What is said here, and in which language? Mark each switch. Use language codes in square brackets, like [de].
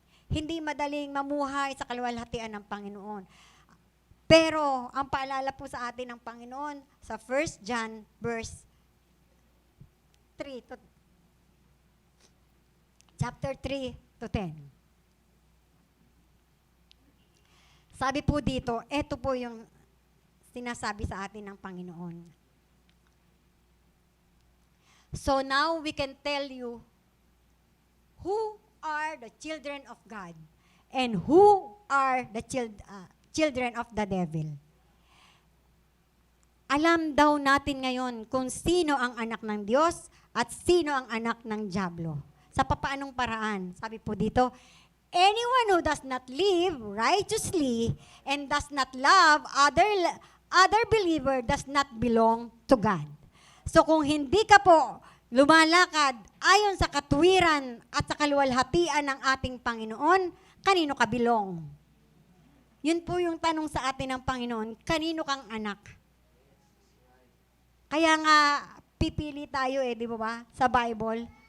[tl] Hindi madaling mamuhay sa kaluwalhatian ng Panginoon. Pero, ang paalala po sa atin ng Panginoon, sa 1 John verse 3 to chapter 3 to 10. Sabi po dito, ito po yung sinasabi sa atin ng Panginoon. [en] So now we can tell you who are the children of God and who are the children of the devil. [tl] Alam daw natin ngayon kung sino ang anak ng Diyos at sino ang anak ng Diablo. Sa papaanong paraan? Sabi po dito, [en] anyone who does not live righteously and does not love other believer does not belong to God. [tl] So kung hindi ka po lumalakad ayon sa katuwiran at sa kaluwalhatian ng ating Panginoon, kanino ka belong? Yun po yung tanong sa atin ng Panginoon, kanino kang anak? Kaya nga, pipili tayo di ba, sa Bible.